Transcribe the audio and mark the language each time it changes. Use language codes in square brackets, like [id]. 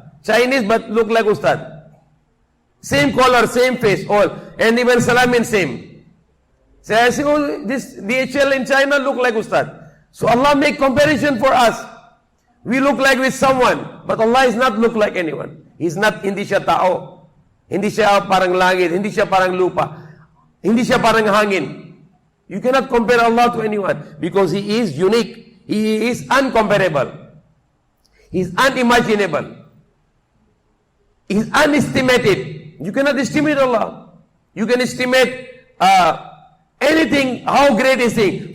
[en] Chinese but look like Ustad. Same color, same face, all. And even Salamin same. So I say, oh, this DHL in China look like Ustad. So Allah make comparison for us. We look like with someone, but Allah is not look like anyone. He's not, [tl] hindi siya tao. Hindi siya parang langit, hindi siya parang lupa. Hindi siya parang hangin. [en] You cannot compare Allah to anyone because He is unique. He is uncomparable. He is unimaginable. He is unestimated. You cannot estimate Allah. You can estimate anything, how great is He.